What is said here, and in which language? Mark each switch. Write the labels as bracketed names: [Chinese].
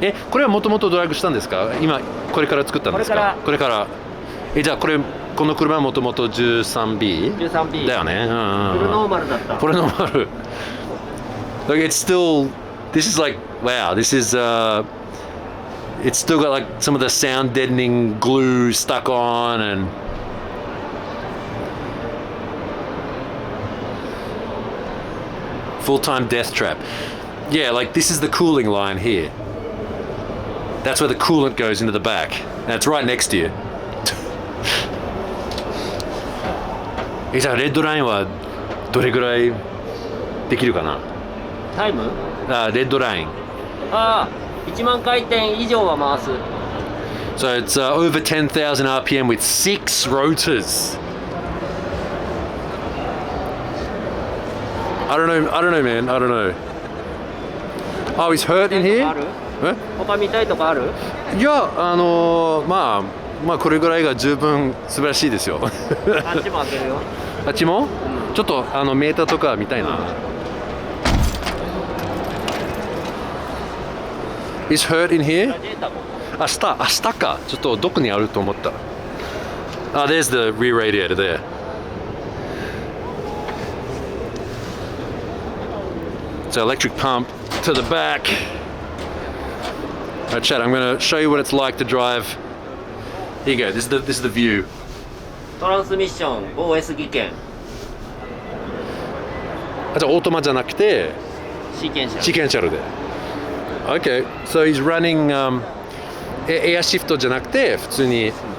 [Japanese] これはもともとドラッグしたんですか？今これから作ったんですか？これから。じゃあこの車はもともと 13B？ 13B だよね。フルノーマルだった。フルノーマル。 [English] Like it's still, this is like, wow, this is It's still got like some of the sound deadening glue stuck on and full-time death trap. Yeah, like this is the cooling line here. That's where the coolant goes into the back. And it's right next to you. [Japanese] レッドラインはどれぐらいできるかな？タイム？レッドライン。ああ、1万回転以上は回す。 [English] So it's over 10,000 RPM with 6 rotors. I don't know, man. I don't know. Oh, he's hurt in here? [Japanese] 他見たいとこある？いや、まあこれぐらいが十分素晴らしいですよ。あっちも開けるよ。あっちも？ちょっとメーターとか見たいな。 [English] Is hurt in here? [Japanese] 明日か。ちょっとどこにあると思った。 [English] There's the rear radiator there. So electric pump to the back. Alright, Chad, I'm going to show you what it's like to drive. Here you go. This is the view. [Japanese] トランスミッション OS 技研。じゃあオートマじゃなくてシーケンシャル。シーケンシャルで。 [English] Okay, so he's running [Japanese] エアシフトじゃなくて普通に。